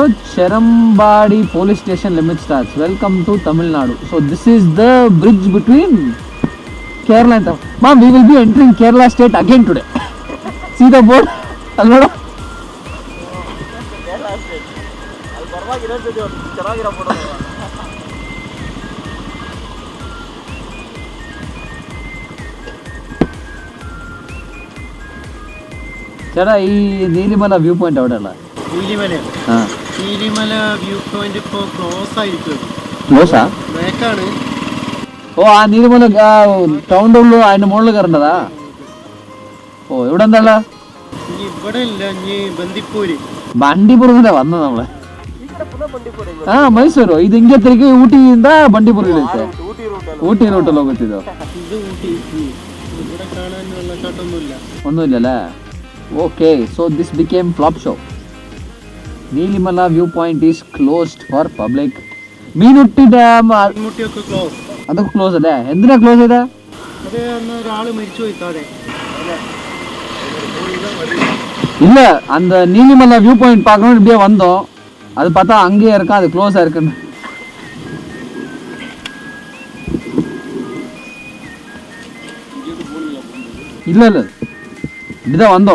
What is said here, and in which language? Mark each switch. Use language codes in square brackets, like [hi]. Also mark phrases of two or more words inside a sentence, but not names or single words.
[en] Sharambadi police station limit starts. Welcome to Tamil Nadu. so this is the bridge between Kerala ಅಂತ. Mom, we will be entering Kerala state again today. see the board [kn] ಅಲ್ಲಿ ನೋಡು. ಅಲ್ಲಿ ಬರುವಾಗ ಇನ್ನೊಂದು ಚೆನ್ನಾಗಿರೋ ಫೋಟೋ. [ml] ചേട്ടാ, ഈ നീലിമല [en] view point [ml] എവിടെയുള്ള? നീലിമല ആ, നീലിമല [en] view point [ml] ഇപ്പോൾ ക്ലോസ് ആയിരിക്കും. ക്ലോസാ? ബാക്കാണ്. ഓ, ആ നീലിമല ടൗണിൻ്റെ ഉള്ളു, അതിന്റെ മുകളിൽ കയറേണ്ടതാ? ഓ, ഇവിടെ എന്താ? ഇനി ഇവിടെ ഇല്ല, ഇനി ബന്ദിപ്പൂര്. ಬಂಡೀಪುರದಿಂದ വന്നത് നമ്മള്. [kn] ಈ ಕಡೆ ಪುನಃ ಬಂಡೀಪುರ. ಹಾ, ಮೈಸೂರು. ಇದು ಹಿಂಗೆ ತಿರುಗಿ ಊಟಿಯಿಂದ ಬಂಡೀಪುರ ಇರುತ್ತೆ. ಊಟಿ ರೂಟಲ್ಲಿ. ಊಟಿ ರೂಟಲ್ಲಿ ಹೋಗುತ್ತಿದ್ದು. ಇದು ಊಟಿ. [ml] ഇവിടെ കാണാൻ വെള്ളച്ചാട്ടമൊന്നുമില്ല. ഒന്നുമില്ലല്ലേ? [en] OK, so this became flop show. Neelimala view point is closed for public. [ml] മീൻമുട്ടി ഡാം മുട്ടിയൊക്കെ ക്ലോസ്. അതൊക്കെ ക്ലോസ് അല്ലേ? എന്തിനാ ക്ലോസ് ചെയ്തേ? അത് അന്ന് ഒരാള് മരിച്ചു പോയി താഴെ. [ta] இல்ல, அந்த நீலிமலை வியூ பாயிண்ட் பார்க்கணும் இப்படியே வந்தோம். அது பார்த்தா அங்கேயே இருக்கா, அது க்ளோஸா இருக்குன்னு. இல்ல இல்ல, இப்படிதான் வந்தோம்.